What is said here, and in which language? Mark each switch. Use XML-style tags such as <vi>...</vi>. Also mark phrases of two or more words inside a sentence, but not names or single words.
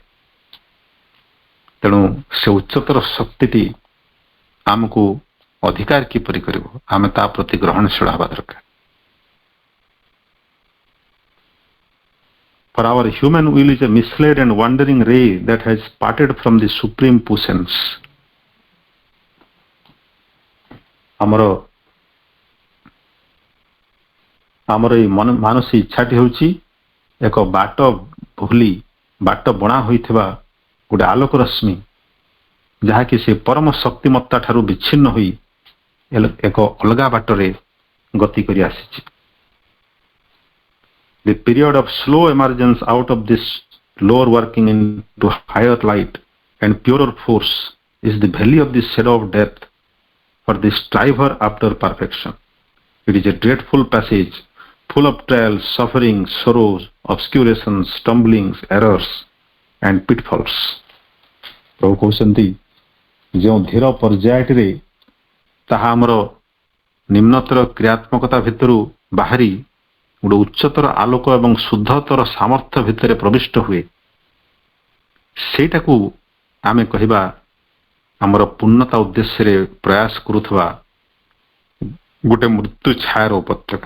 <or>ତେଣୁ ସେ ଉଚ୍ଚତର ଶକ୍ତିଟି ଆମକୁ ଅଧିକାର କିପରି କରିବ, ଆମେ ତା ପ୍ରତି ଗ୍ରହଣଶୀଳ ହେବା ଦରକାର।</or> <en>For our human will is a misled and wandering ray that has parted from the supreme puissance.</en> <or>ଆମର ଏଇ ମାନସିକ ଇଚ୍ଛାଟି ହେଉଛି ଏକ ବାଟ ଭୁଲି ବାଟ ବଣା ହୋଇଥିବା ଗୋଟେ ଆଲୋକ ରଶ୍ମି, ଯାହାକି ସେ ପରମ ଶକ୍ତିମତ୍ତା ଠାରୁ ବିଚ୍ଛିନ୍ନ ହୋଇ ଏକ ଅଲଗା ବାଟରେ ଗତି କରି ଆସିଛି।</or> <en>The period of slow emergence out of this lower working into higher light and purer force is the valley of the shadow of death for the striver after perfection. It is a dreadful passage full of trials, sufferings, sorrows, obscurations, stumblings, errors and pitfalls.</en> <or>ପ୍ରଭୁ କହୁଛନ୍ତି ଯେଉଁ ଧୀର ପର୍ଯ୍ୟାୟଟିରେ ତାହା ଆମର ନିମ୍ନତର କ୍ରିୟାତ୍ମକତା ଭିତରୁ ବାହାରି ଗୋଟେ ଉଚ୍ଚତର ଆଲୋକ ଏବଂ ଶୁଦ୍ଧତର ସାମର୍ଥ୍ୟ ଭିତରେ ପ୍ରବିଷ୍ଟ ହୁଏ, ସେଇଟାକୁ ଆମେ କହିବା ଆମର ପୂର୍ଣ୍ଣତା ଉଦ୍ଦେଶ୍ୟରେ ପ୍ରୟାସ କରୁଥିବା ଗୋଟେ ମୃତ୍ୟୁ ଛାୟାର ଉପତ୍ୟକା।</or>